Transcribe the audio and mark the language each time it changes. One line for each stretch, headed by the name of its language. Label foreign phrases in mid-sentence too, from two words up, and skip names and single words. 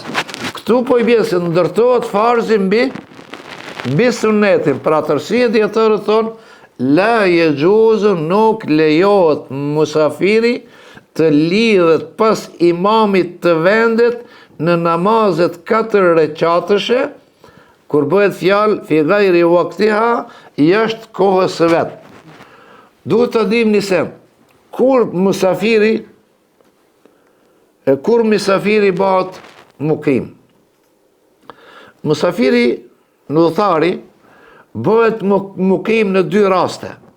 Albanian: Këtu po i bie se ndërtohet farzi mbi sunnetin. Për arsye dietarët thonë,
Arabic: لا يجوز,
Albanian: nuk lejohet musafiri të lidhet pas imamit të vendit në namazet 4 rekatëshe, kur bëhet fjalë
Arabic: في غير وقتها,
Albanian: jashtë kohës së vet. Duhet të dim nisem, kur misafiri bëhet mukim. Musafiri në udhëtari bëhet mukim në 2 raste.